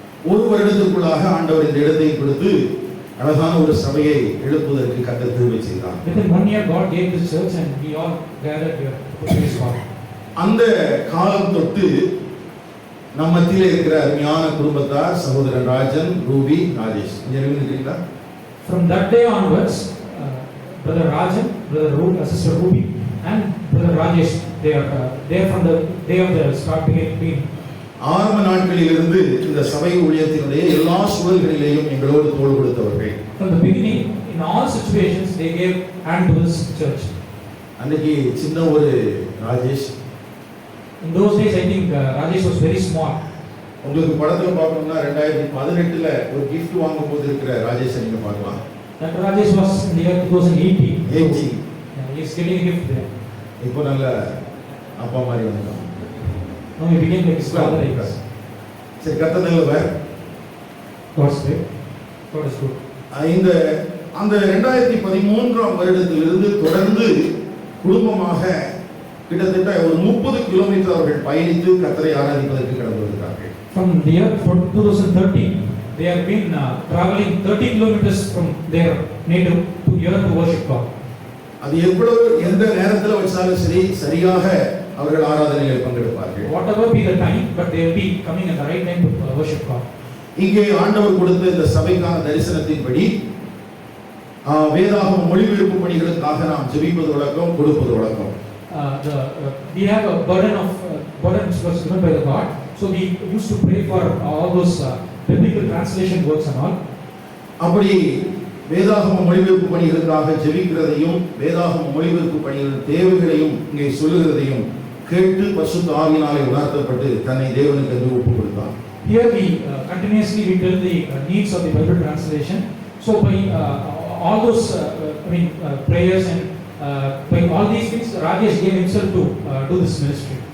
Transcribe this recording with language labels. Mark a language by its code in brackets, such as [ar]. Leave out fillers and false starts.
[ta] ஒரு வருடத்துக்குள்ளாக ஆண்டவர் இந்த இடத்தை கொடுத்து அழகான ஒரு சபையை எழுப்புவதற்கு கர்த்தர் கிருபை செய்தார். [en] Within 1 year, God gave this church and we all gathered here to praise God. [ta] அந்த காலம் தொட்டு நம்ம மத்தியிலே இருக்கிற அருமையான குடும்பத்தார் சகோதரன் ராஜன், ரூபி, ராஜேஷ் இங்க இருக்கீங்களா? [en] From that day onwards, brother Rajan, brother sister Ruby and brother Rajesh, they are from the day of the starting being. [ta] ஆரம்ப நாட்களிலிருந்து இந்த சபை ஊழியத்தினுடைய எல்லா சூழல்களிலேயும் எங்களோடு தோள் கொடுத்தவர்கள். [en] From the beginning, in all situations, they gave hand to this church. [ta] அன்னைக்கு சின்ன ஒரு Rajesh. [en] In those days, I think Rajesh was very small. [ta] உங்களுக்கு படத்துல பார்க்கணும்னா 2018ல ஒரு gift வாங்கும்போது இருக்கிற ராஜேஷை நீங்க பார்க்கலாம். [en] That Rajesh was in the year 2018. He is getting a gift there. [ta] இப்போ நல்ல அப்பா மாதிரி வந்தாங்க. [en] Now he became like his father. [ta] சரி, கர்த்தர் நல்லவர். [en] God's great. God is good. [ta] அந்த 2013ஆம் வருடத்திலிருந்து தொடர்ந்து குடும்பமாக கிட்டத்தட்ட ஒரு 30 கிலோமீட்டர் அவர்கள் பயணித்து கர்த்தரை ஆராதிப்பதற்கு கடந்து வருகிறார்கள். [en] From the year 2013, they have been traveling 30 kilometers from their native to here to worship God. [ta] அது எவ்வளவு எந்த நேரத்தில் வச்சாலும் சரி சரியாக அவர்கள் ஆராதனையில் பங்கெடுப்பார்கள். [en] Whatever be the time, but they will be coming at the right time to worship God. [ta] இங்கே ஆண்டவர் கொடுத்த இந்த சபைக்கான தரிசனத்தின்படி வேதாகம மொழிபெயர்ப்பு பணிகளுக்காக நாம் ஜெபிப்பது வழக்கம், கொடுப்பது வழக்கம். [en] We have a burden which was given by the God, so we used to pray for all those biblical translation works and all. [ta] அப்படி வேதாகம மொழிபெயர்ப்பு பணிகளுக்காக ஜெபிக்கிறதையும் வேதாகம மொழிபெயர்ப்பு பணிகளின் தேவைகளையும் இங்கே சொல்லுகிறதையும் கேட்டு பரிசுத்த ஆவியினாலே உணர்த்தப்பட்டு தன்னை தேவனுக்கு என்று ஒப்புக் கொடுத்தார். [en] Here we continuously we tell the needs of the Bible translation. So by all those prayers and by all these things, Rajesh gave himself to do this ministry.